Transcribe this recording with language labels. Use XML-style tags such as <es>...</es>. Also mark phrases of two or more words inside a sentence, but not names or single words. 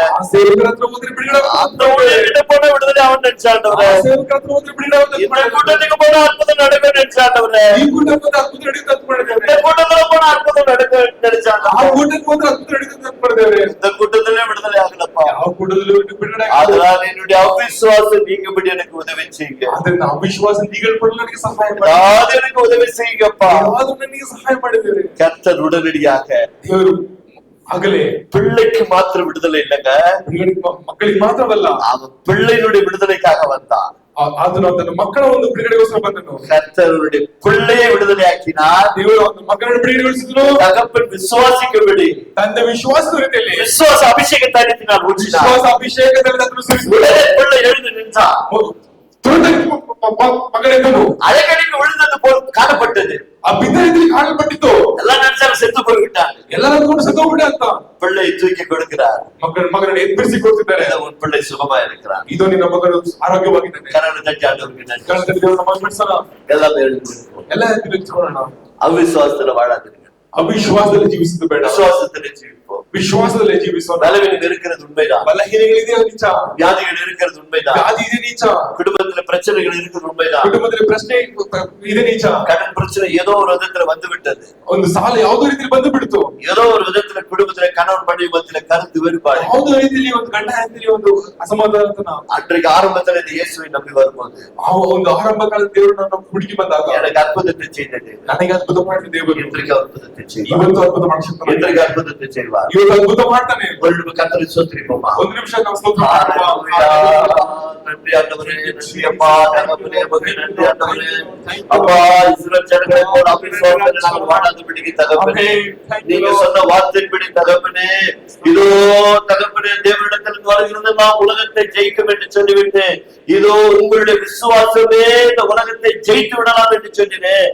<kn>ಆ ಸೇವಕರ ಹತ್ರ ಹೋದ್ರೆ ಬಿಡುಗಡೆ,</kn> <ta>அந்த ஊழியர்கிட்ட போனா விடுதலை அவன் நினைச்சாண்டவரே,</ta> <kn>ಆ ಸೇವಕರ ಹತ್ರ ಹೋದ್ರೆ ಬಿಡುಗಡೆ,</kn> <ta>இந்த கூட்டத்துக்கு போனா அற்புதம் நடக்க நினைச்சாண்டவரே,</ta> <kn>ಈ ಕೂಟಕ್ಕೆ ಅದ್ಭುತ ನಡೆಯುತ್ತೆ ಅಂತ ಮಾಡಿದ್ದೇವೆ.</kn> <ta>இந்த கூட்டத்துல போனா அற்புதம் நடக்க நினைச்சாண்டவரே,</ta> <kn>ಆ ಕೂಟಕ್ಕೆ ಹೋದ್ರೆ ಅದ್ಭುತ ನಡೆಯುತ್ತೆ ಅಂತ ಮಾಡಿದ್ದೇವೆ.</kn> <ta>இந்த கூட்டத்திலே விடுதலை ஆகலப்பா.</ta> <kn>ಆ ಕೂಟದಲ್ಲಿ ಬಿಡುಗಡೆ</kn> <ta>அதனால என்னுடைய அவிசுவாசம் நீங்கபடி எனக்கு உதவி செய்யுங்க.</ta> <kn>ಅದನ್ನ ಅವಿಶ್ವಾಸ ನೀಗಲ್ಪಡಲು ನನಗೆ ಸಹಾಯ ಮಾಡಿ.</kn> <ta>அதாவது எனக்கு உதவி செய்யுங்கப்பா.</ta> <kn>ಯಾವುದು ನನಗೆ ಸಹಾಯ ಮಾಡಿದ್ದೇವೆ.</kn> <ta>கர்த்தர் உடனடியாக</ta> <kn>ದೇವರು ಆಗಲೇ</kn> <ta>பிள்ளைக்கு மாத்திரம் விடுதலை இல்லைங்க,</ta> <kn>ಮಕ್ಕಳಿಗೆ ಮಾತ್ರವಲ್ಲ,</kn> <ta>அவன் பிள்ளையினுடைய விடுதலைக்காக வந்தான்.</ta> <kn>ಅದನ್ನು ತನ್ನ ಮಕ್ಕಳ ಒಂದು ಬಿಡುಗಡೆಗೋಸ್ಕರ ಬಂದನು.</kn> <ta>கர்த்தருடைய பிள்ளையை விடுதலை ஆக்கினார்.</ta> <kn>ದೇವರು ಒಂದು ಮಕ್ಕಳನ್ನು ಬಿಡುಗಡೆಗೊಳಿಸಿದ್ರು.</kn> <ta>தகப்பன் விசுவாசிக்கபடி</ta> <kn>ತನ್ನ ವಿಶ್ವಾಸದ ರೀತಿಯಲ್ಲಿ</kn> <ta>விசுவாச அபிஷேகத்தை அளித்தினார்.</ta> <kn>ವಿಶ್ವಾಸ ಅಭಿಷೇಕದಲ್ಲಿ ಅದನ್ನು ಸುರಿಸಿದ್ರು.</kn> <ta>உடனே பிள்ளை எழுந்து நின்றான்.</ta> <kn>ಮಗನೆದ್ದನು.</kn> <ta>அழகடிக்கு விழுந்தது போல் காணப்பட்டது.</ta> <kn>ಆ ಬಿದ್ದ ರೀತಿಯಲ್ಲಿ ಕಾಣಲ್ಪಟ್ಟಿತ್ತು.</kn> <ta>ಎಲ್ಲ நினைச்சாலும் செத்து போய்விட்டான்.</ta> <kn>ಎಲ್ಲರೂ ಅಂದ್ಕೊಂಡು ಸತ್ತೋಗ್ಬಿಟ್ಟೆ ಅಂತ.</kn> <ta>பிள்ளை தூக்கி கொடுக்கிறார்.</ta> <kn>ಮಗನನ್ನು ಎಬ್ಬರಿಸಿ ಕೊಡ್ತಿದ್ದಾರೆ.</kn> <ta>உன் பிள்ளை சுகமா இருக்கிறான்.</ta> <kn>ಇದು ನಿನ್ನ ಮಗನು ಆರೋಗ್ಯವಾಗಿದ್ದಾನೆ.</kn> <ta>கரங்களை தட்டி ஆண்டவருக்கு நன்றி.</ta> <kn>ಕರ್ತನ ದೇವರನ್ನ ಮಹಿಮೆಪಡಿಸೋಣ.</kn> <ta>எல்லாமே எழுந்து</ta> <kn>ಎಲ್ಲ ಎದ್ದು ನಿಂತ್ಕೊಳ್ಳೋಣ.</kn> <ta>அவிசுவாசத்துல வாழாதீங்க.</ta> <kn>ಅವಿಶ್ವಾಸದಲ್ಲಿ ಜೀವಿಸುವುದು ಬೇಡ.</kn> <ta>விசுவாசத்திலே ஜீவிப்போம்.</ta> <kn>ವಿಶ್ವಾಸದಲ್ಲಿ ಜೀವಿಸೋಣ.</kn> <ta>பலவீனம் இருக்கிறது உண்மைதான்.</ta> <kn>ಬಲಹೀನಗಳಿದೆ ನಿಜ.</kn> <ta>வியாதிகள் இருக்கிறது உண்மைதான்.</ta> <kn>ವ್ಯಾಧಿ ಇದೆ ನಿಜ.</kn> <ta>குடும்பத்துல பிரச்சனைகள் இருக்கிறது உண்மைதான்.</ta> <kn>ಕುಟುಂಬದಲ್ಲಿ ಪ್ರಶ್ನೆ ಇದೆ ನಿಜ.</kn> <ta>கடன் பிரச்சனை ஏதோ ஒரு விதத்துல வந்து விட்டது.</ta> <kn>ಒಂದು ಸಾಲ ಯಾವುದೋ ರೀತಿಯಲ್ಲಿ ಬಂದು ಬಿಡ್ತು.</kn> <ta>ஏதோ ஒரு விதத்துல குடும்பத்துல கணவன் மனைவி மத்தியில கருத்து வேறுபாடு,</ta> <kn>ಯಾವುದೋ ರೀತಿಯಲ್ಲಿ ಒಂದು ಗಂಡ ಹೆಂಡತಿಯಲ್ಲಿ ಒಂದು ಅಸಮಾಧಾನ.</kn> <ta>அன்றைக்கு ஆரம்பத்துல இந்த இயேசுவை நம்பி வரும்போது</ta> <kn>ಆ ಒಂದು ಆರಂಭ ಕಾಲದ ದೇವರನ್ನ ಹುಡುಕಿ ಬಂದಾಗ</kn> <ta>எனக்கு அற்புதத்தை செய்தது.</ta> <kn>ನನಗೆ ಅದ್ಭುತ ಮಾಡಿದ ದೇವರು</kn> <ta>இன்றைக்கு அற்புதத்தை செய்வார்.</ta> <kn>ಇವತ್ತು ಅದ್ಭುತ ಮಾಡಿಸ್ತಾನೆ.</kn> <ta>இன்றைக்கு அற்புதத்தை செய்வார்.</ta> <kn>ಇವತ್ತು ಅದ್ಭುತ ಮಾಡ್ತಾನೆ.</kn> <ta>ஒரு கர்த்தரை ஸ்தோத்திரிப்போமா.</ta> <kn>ಒಂದು ನಿಮಿಷ ನಾವು ಸ್ತೋತ್ರ ಮಾಡೋಣ.</kn> <ta>நன்றி ஆண்டவரே, நன்றி அப்பா, தகப்பனே, மகனே, நன்றி ஆண்டவரே. அப்பா, இஸ்ரவேல் ஜனங்களை போல அவிசுவாசத்தில் நாங்கள் வாழாதபடிக்கு தகப்பனே, நீங்க சொன்ன வார்த்தையின்படி தகப்பனே, இதோ தகப்பனே, தேவனிடத்திலிருந்து வருகிறதெல்லாம் உலகத்தை ஜெயிக்கும் என்று சொல்லிவிட்டு, இதோ உங்களுடைய விசுவாசமே இந்த உலகத்தை ஜெயித்து விடலாம் என்று சொன்னேன்.</ta>